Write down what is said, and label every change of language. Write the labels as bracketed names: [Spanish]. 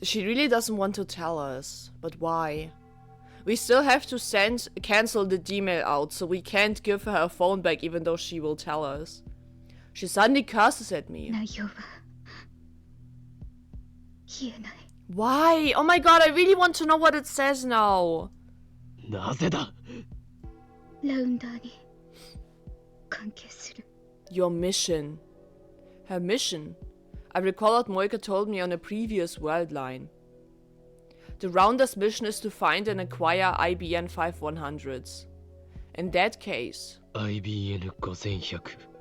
[English] She really doesn't want to tell us. But why? We still have to cancel the D-mail out, so we can't give her her phone back even though she will tell us. She suddenly curses at me. [Japanese] 内容は言えない。 [English] Why? Oh my god, I really want to know what it says now. [Japanese] なぜだ。ラウンダーに関係する。 [English] Your mission. Her mission. I recall what Moika told me on a previous world line. The Rounder's mission is to find and acquire IBN 5100s. In that case... IBN 5100.